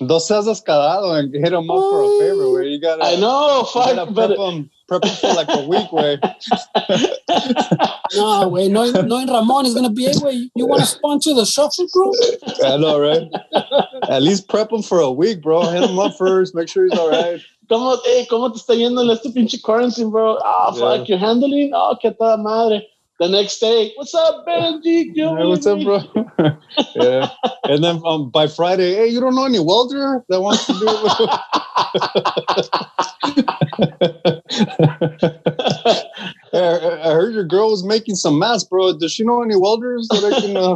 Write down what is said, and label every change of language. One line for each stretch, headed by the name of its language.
Spanish: No seas descarado
English: and hit him up for a favor. Where you gotta. I know. Fuck, prep him for like a week, way. No, way. Knowing Ramon is gonna be, way. You want to sponsor the shuffle, bro? I know, right? At least prep him for a week, bro. Hit him up first. Make sure he's all right.
Spanish: ¿Cómo te está yendo este pinche
English: quarantine, bro? Fuck, you're handling?
Spanish: Que toda madre.
English: The next day, what's up, Benji? Hey, what's up, bro? Yeah. And then by Friday, hey, you don't know any welder that wants to do it? I heard your girl was making some masks, bro. Does she know any welders that I can?